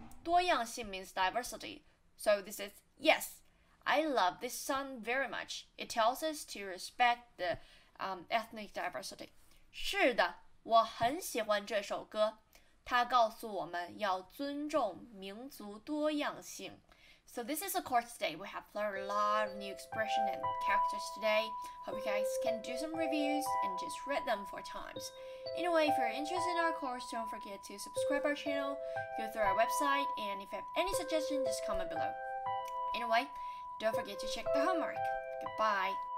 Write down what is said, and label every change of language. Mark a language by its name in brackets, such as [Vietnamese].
[English] 多样性 means diversity. So this is yes. I love this song very much. It tells us to respect the ethnic diversity. [Chinese] 是的，我很喜欢这首歌。它告诉我们要尊重民族多样性。 [English] So this is a course today. We have learned a lot of new expression and characters today. Hope you guys can do some reviews and just read them 4 times. Anyway, if you're interested in our course, don't forget to subscribe our channel, go through our website, and if you have any suggestions, just comment below. Anyway, don't forget to check the homework. Goodbye.